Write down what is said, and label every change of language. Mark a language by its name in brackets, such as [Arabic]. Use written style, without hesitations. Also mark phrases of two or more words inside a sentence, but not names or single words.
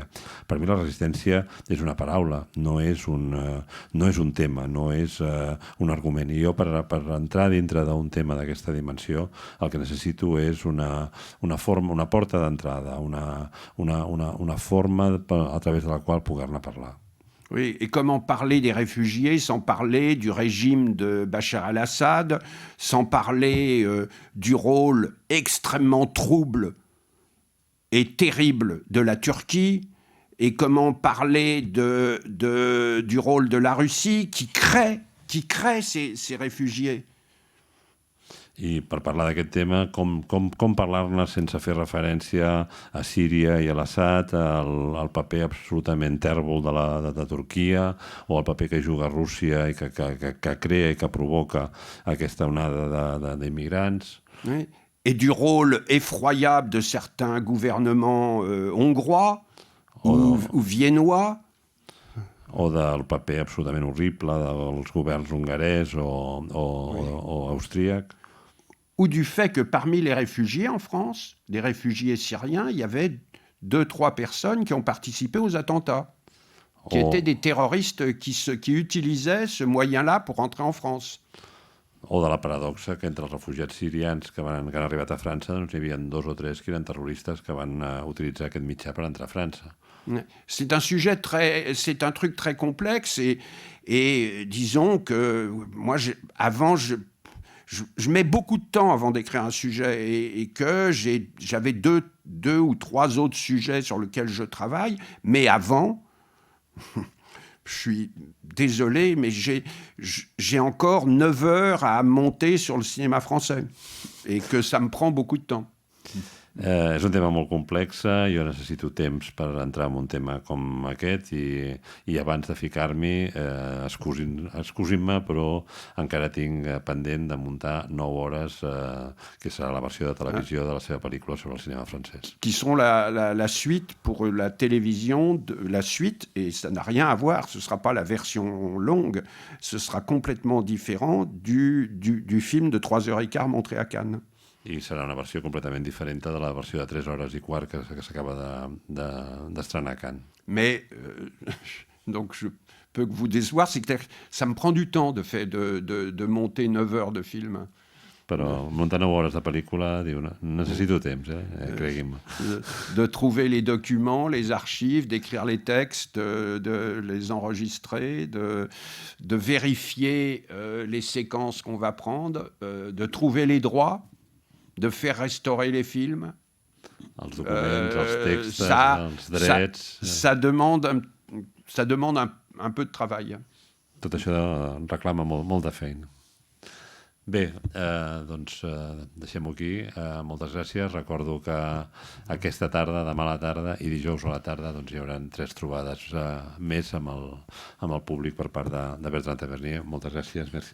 [Catalan] Per mi la resistència és una paraula, no és un tema, no és un argument. I jo per entrar dintre d'un tema d'aquesta dimensió el que necessito és una porta d'entrada, una forma a través de la qual poder-ne parlar. [French] Oui, et comment parler des réfugiés sans parler du régime de Bachar al-Assad, sans parler du rôle extrêmement trouble et terrible de la Turquie, et comment parler du rôle de la Russie qui crée ces réfugiés. [Catalan] I per parlar d'aquest tema, com parlar-ne sense fer referència a Síria i a l'Assad, al paper absolutament tèrbol de Turquia, o al paper que juga Rússia i que crea i que provoca aquesta onada d'immigrants. [French] Oui. Et du rôle effroyable de certains gouvernements hongrois ou viennois. [Catalan] O del paper absolutament horrible dels governs hongarès o austríac. [French] Ou du fait que parmi les réfugiés en France, des réfugiés syriens, il y avait 2-3 personnes qui ont participé aux attentats, qui étaient des terroristes qui utilisaient ce moyen-là pour rentrer en France. [Catalan] O de la paradoxa que entre els refugiats sirians que han arribat a França hi havia 2 o 3 que eren terroristes que van utilitzar aquest mitjà per entrar a França. [French] C'est un truc très complexe et disons que moi, je mets beaucoup de temps avant d'écrire un sujet et que j'avais deux ou 3 autres sujets sur lesquels je travaille, mais avant, je suis désolé, mais j'ai encore 9 heures à monter sur le cinéma français et que ça me prend beaucoup de temps. [Catalan] És un tema molt complex, jo necessito temps per entrar en un tema com aquest i abans de ficar-m'hi, excusin-me, però encara tinc pendent de muntar 9 hores, que serà la versió de televisió de la seva pel·lícula sobre el cinema francès. [French] Qui sont la suite pour la télévision, la suite, et ça n'a rien à voir, ce ne sera pas la version longue, ce sera complètement différent du film de 3h15 montré à Cannes. [Catalan] I serà una versió completament diferent de la versió de 3 hores i quart que s'acaba d'estrenar a Cannes. [French] Mais, donc je peux que vous décevoir, c'est que ça me prend du temps de monter 9 heures de film. [Catalan] Però muntar 9 hores de pel·lícula, necessito temps, cregui'm. [French] De trouver les documents, les archives, d'écrire les textes, de les enregistrer, de vérifier les séquences qu'on va prendre, de trouver les droits, de faire restaurer les films. [Catalan] Els documents, els textos, els drets... [French] Ça demande un peu de travail. [Catalan] Tot això reclama molt de feina. Bé, doncs deixem-ho aquí. Moltes gràcies. Recordo que aquesta tarda, demà a la tarda i dijous a la tarda hi haurà 3 trobades més amb el públic per part de Bertrand Tavernier.